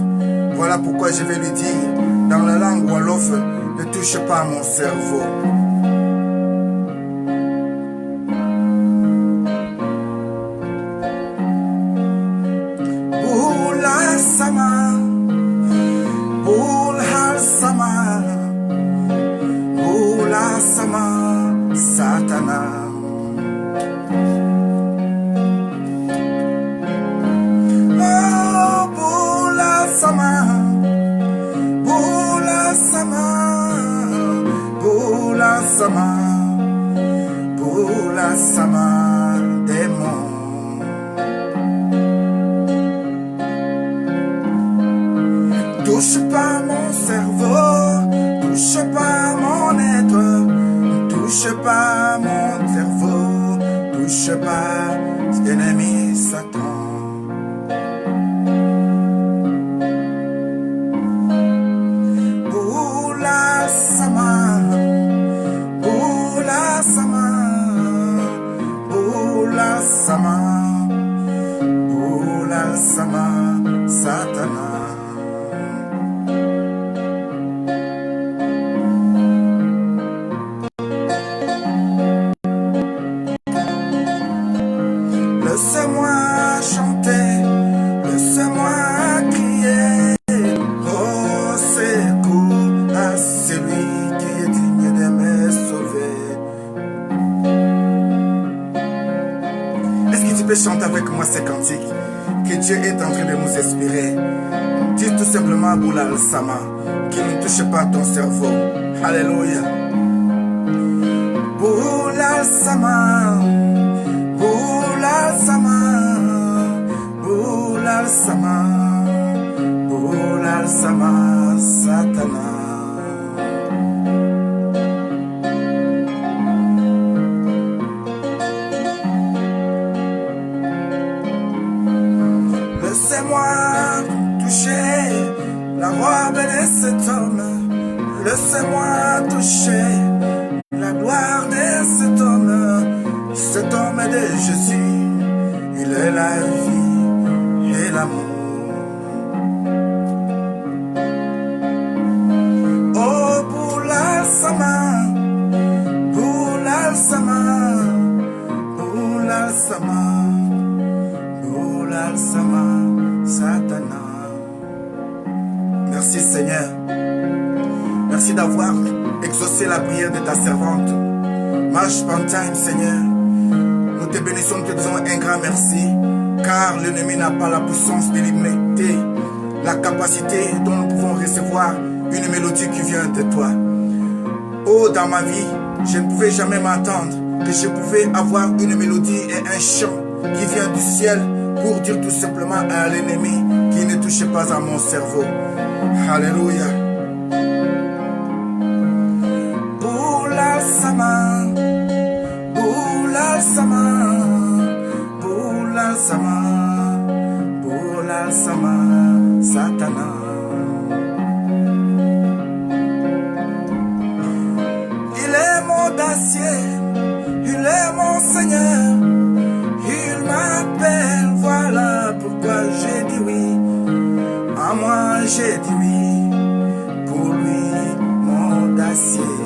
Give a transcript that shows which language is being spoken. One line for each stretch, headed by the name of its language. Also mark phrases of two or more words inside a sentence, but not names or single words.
French: Voilà pourquoi je vais lui dire dans la langue wolof, ne touche pas à mon cerveau.
Wolof: Bula sama, bula sama, bula sama. Satana. Oh, bula sama, bula sama, bula sama, bula sama,
French: démon. Touche pas mon cerveau, touche pas mon être. Touche pas mon cerveau, touche pas l'ennemi Satan.
Wolof: Bula sama, bula sama, bula sama, bula sama, Satana.
French: Laisse-moi chanter, laisse-moi crier au secours à celui qui est digne de me sauver. Est-ce que tu peux chanter avec moi ces cantiques que Dieu est en train de nous inspirer? Dis tout simplement
Wolof: Bula Sama,
French: qu'il ne touche pas ton cerveau. Alléluia.
Wolof: Bula Sama. Bula sama, bula sama, bula sama, Satana.
French: Laissez-moi toucher la robe de cet homme. Laissez-moi toucher la gloire de cet homme. Cet homme de Jésus, il est la vie et l'amour.
Wolof: Oh, bula sama, bula sama, bula sama, bula sama, Satana.
French: Merci Seigneur. Merci d'avoir exaucé la prière de ta servante. Marche par time, Seigneur. Nous te bénissons, nous te disons un grand merci, car l'ennemi n'a pas la puissance de limiter la capacité dont nous pouvons recevoir une mélodie qui vient de toi. Oh, dans ma vie, je ne pouvais jamais m'attendre que je pouvais avoir une mélodie et un chant qui vient du ciel pour dire tout simplement à l'ennemi qui ne touche pas à mon cerveau. Alléluia.
Wolof: Bula sama, bula sama, bula sama. sama Satana.
French: Il est mon dacier, il est mon Seigneur, il m'appelle, voilà pourquoi j'ai dit oui. À moi j'ai dit oui, pour lui mon dacier.